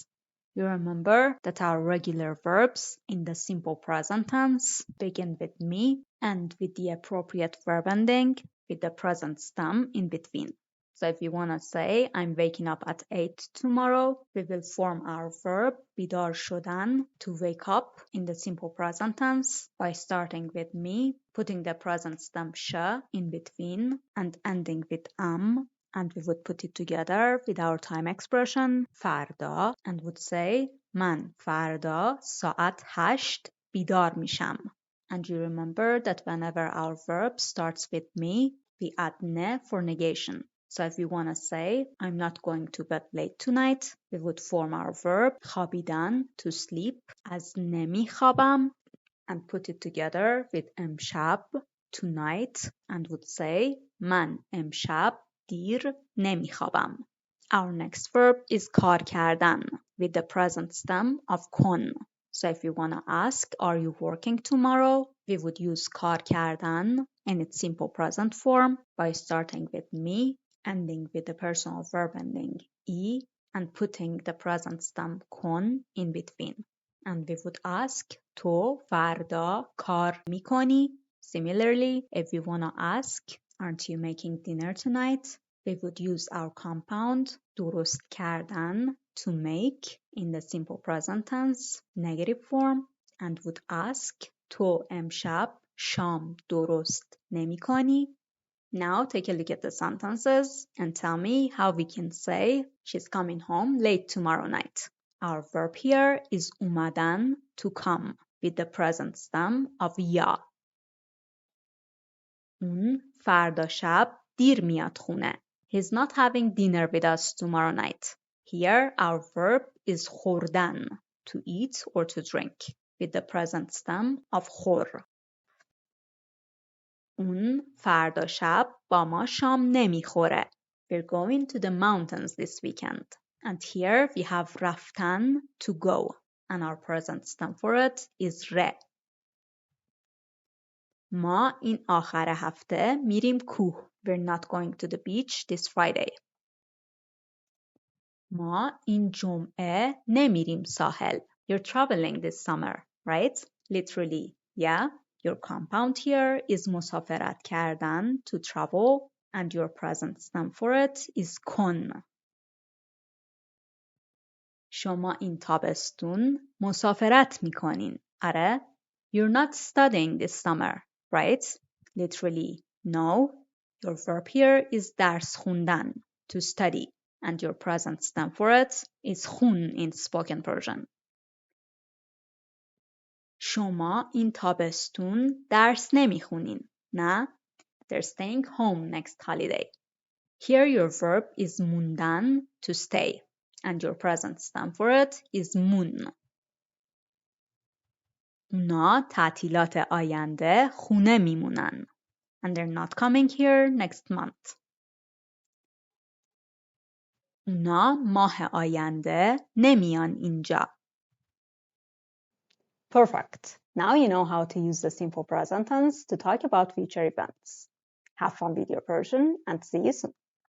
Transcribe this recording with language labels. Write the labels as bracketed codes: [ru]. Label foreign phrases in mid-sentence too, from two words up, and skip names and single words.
[en] You remember that our regular verbs in the simple present tense begin with me and with the appropriate verb ending with the present stem in between. So if you want to say, I'm waking up at 8 tomorrow, we will form our verb, [fa] بیدار شدن, [en] to wake up in the simple present tense by starting with me, putting the present stem sh in between, and ending with am, and we would put it together with our time expression, فردا, and would say, [fa] من فردا ساعت 8 بیدار میشم. [en] And you remember that whenever our verb starts with me, we add ne for negation. So if we want to say, I'm not going to bed late tonight, we would form our verb خوابیدن, to sleep, as نمیخوابم, and put it together with امشب, tonight, and would say [fa] من امشب دیر نمیخوابم. [en] Our next verb is [fa] کار کردن, [en] with the present stem of کن. So if you want to ask, are you working tomorrow? We would use [fa] کار کردن [en] in its simple present form by starting with me, ending with the personal verb ending e, and putting the present stem کن in between. And we would ask, [fa] تو فردا کار میکنی? [en] Similarly, if we want to ask, aren't you making dinner tonight? We would use our compound [fa] درست کردن, [en] to make, in the simple present tense, negative form, and would ask, [fa] تو امشب شام درست نمیکنی? [en] Now take a look at the sentences and tell me how we can say she's coming home late tomorrow night. Our verb here is اومدن, to come, with the present stem of یا. [fa] اون فردا شب دیر میاد خونه. [en] He's not having dinner with us tomorrow night. Here our verb is خوردن, to eat or to drink, with the present stem of خور. [fa] اون فردا شب با ما شام نمیخوره. [en] We're going to the mountains this weekend. And here we have رفتن, to go, and our present stem for it is ره. [fa] ما این آخر هفته میریم کوه. [en] We're not going to the beach this Friday. [fa] ما این جمعه نمیریم ساحل. [en] You're traveling this summer, right? Literally, yeah. Your compound here is [fa] مسافرت کردن, [en] to travel, and your present stem for it is کن. [fa] شما این تابستون مسافرت میکنین. آره؟ [en] You're not studying this summer, right? Literally, no. Your verb here is [fa] درس خوندن, [en] to study, and your present stem for it is خون in spoken Persian. [fa] شما این تابستون درس نمیخونین. نه. [en] They're staying home next holiday. Here your verb is موندن, to stay. And your present stem for it is مون. [fa] اونا تعطیلات آینده خونه میمونن. [en] And they're not coming here next month. [fa] اونا ماه آینده نمیان اینجا. [en] Perfect. Now you know how to use the simple present tense to talk about future events. Have fun with your Persian and see you soon.